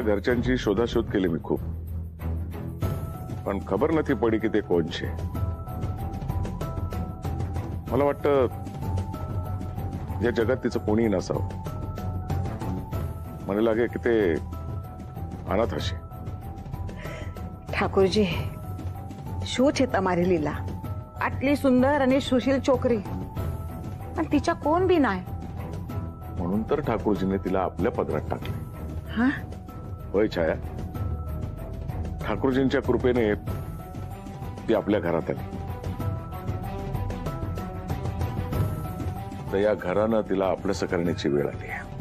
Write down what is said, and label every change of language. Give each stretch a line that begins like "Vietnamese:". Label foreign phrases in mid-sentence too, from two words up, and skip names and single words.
Marathi: घरच्यांची शोधाशोध केली मी खूप, पण खबर नाही पडी की ते कोणचे. मला वाटतं या जगात तिचं कोणी नसावं.
Gujarati: મને લાગે કે તે અનાથ હશે. ઠાકોરજી, શું છે તમારી લીલા? આટલી સુંદર અને સુશીલ છોકરી અને
Marathi: तिच्या कोण बी नाही. म्हणून तर ठाकूरजीने तिला आपल्या पदरात टाकले. हा, होय छाया, ठाकूरजींच्या कृपेने ती आपल्या घरात आली. तर या घरानं तिला आपलंसं करण्याची वेळ आली.